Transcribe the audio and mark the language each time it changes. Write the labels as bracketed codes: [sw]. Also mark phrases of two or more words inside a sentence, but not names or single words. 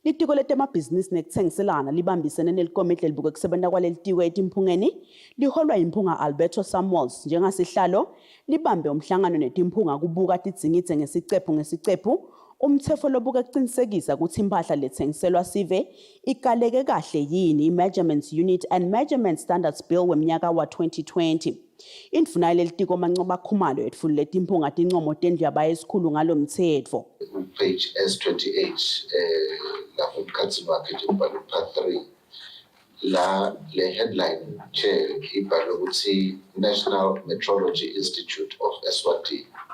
[ss] Litiko letemabhizinisi nekutsengiselana libambisene nelikomiti lelibuka kusebenta kwaleli tiko etimphungeni liholwa imphunga Alberto Samuels njengasihlalo libambe umhlangano netimphunga kubuka tidzingidze ngesicephu umtsetfo lobuka kucinisekisa kutsi imphahla letsengiselwa sive ikaleke kahle yini i-Measurements Unit and Measurement Standards Bill wemnyaka wa 2020. Indvuna yalelitiko Mancoba Khumalo yetfulile timphunga tincomo tendlu yabayesikhulu ngalo mtsetfo. Page S28 lapho mkhatsi wakhe ibhalwe part 3 la le [en] headline chair [ss] ibhalwe ukuthi National Metrology Institute of Eswatini.